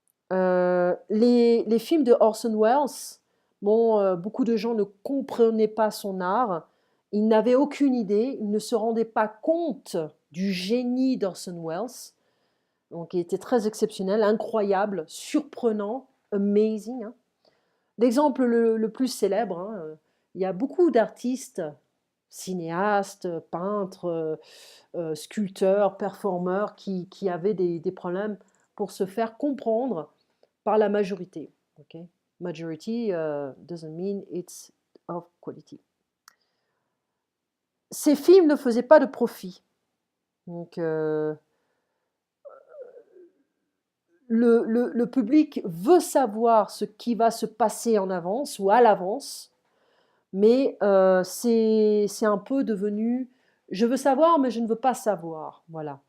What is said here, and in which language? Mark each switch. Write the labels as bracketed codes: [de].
[fr] Les films de Orson Welles, bon, beaucoup de gens ne comprenaient pas son art, ils n'avaient aucune idée, ils ne se rendaient pas compte du génie d'Orson Welles, donc il était très exceptionnel, incroyable, surprenant, [en] amazing, [fr] hein. L'exemple le plus célèbre, hein, il y a beaucoup d'artistes, cinéastes, peintres, sculpteurs, performeurs qui avaient des problèmes pour se faire comprendre par la majorité. Okay? [en] Majority doesn't mean it's of quality. [fr] Ces films ne faisaient pas de profit. Donc, le public veut savoir ce qui va se passer en avance ou à l'avance, mais c'est un peu devenu je veux savoir, mais je ne veux pas savoir. Voilà.